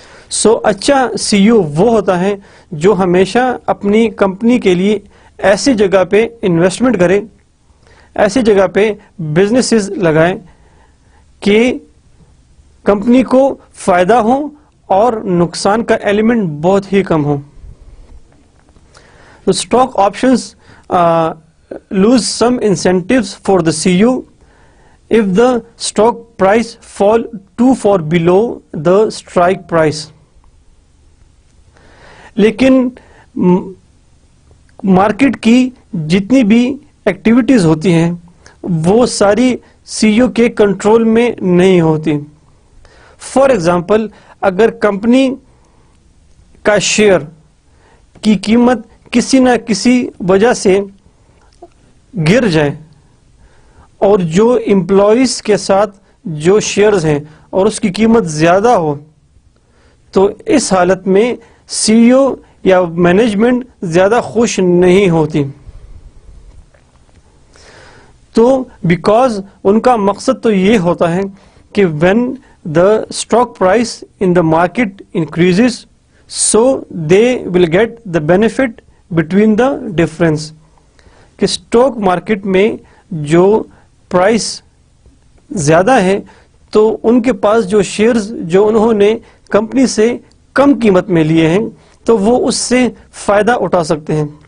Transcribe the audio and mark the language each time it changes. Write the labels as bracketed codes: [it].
[ur] سو اچھا سی ای او وہ ہوتا ہے جو ہمیشہ اپنی کمپنی کے لیے ایسی جگہ پہ انویسٹمنٹ کرے، ایسی جگہ پہ بزنسز لگائے کہ کمپنی کو فائدہ ہو اور نقصان کا ایلیمنٹ بہت ہی کم ہو. [en] تو stock options lose some incentives for the CEO if the stock price fall too far below the strike price. [ur] لیکن مارکیٹ کی جتنی بھی ایکٹیویٹیز ہوتی ہیں وہ ساری سی ای او کے کنٹرول میں نہیں ہوتی. [en] for example [ur] اگر کمپنی کا شیئر کی قیمت کسی نہ کسی وجہ سے گر جائے اور جو امپلائیز کے ساتھ جو شیئرز ہیں اور اس کی قیمت زیادہ ہو تو اس حالت میں سی ای او یا مینجمنٹ زیادہ خوش نہیں ہوتی. تو بیکاز ان کا مقصد تو یہ ہوتا ہے کہ [en] when the stock price in the market increases so they will get the benefit between the difference. [ur] کہ اسٹاک مارکیٹ میں جو پرائس زیادہ ہے تو ان کے پاس جو شیئرز جو انہوں نے کمپنی سے کم قیمت میں لیے ہیں تو وہ اس سے فائدہ اٹھا سکتے ہیں.